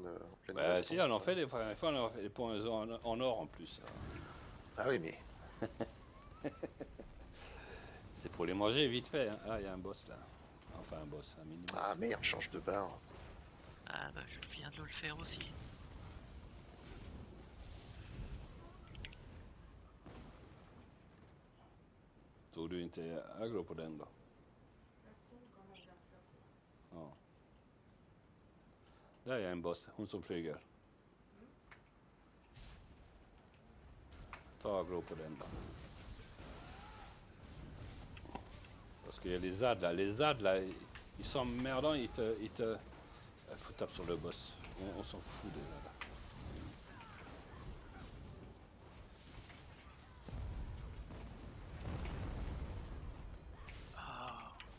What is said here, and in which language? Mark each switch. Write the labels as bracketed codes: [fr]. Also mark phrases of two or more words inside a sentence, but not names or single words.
[fr] Bah, baston, si, on en ça. fait des fois, on en fait des points en or en plus. Ah oui, mais C'est pour les manger vite fait. Hein. Ah, il y a un boss là. Enfin, un boss, un mini. ah merde, change de barre. Ah bah je viens de le faire aussi. [sv] Tog du inte aggro på den då? Person kommer ganska sent. Ja. Där är en boss, hon som flyger. Ta aggro på den då. [fr] Parce que les ZAD là, ils sont merdants, ils te... Faut taper sur le boss. On s'en fout des ZAD. Ah.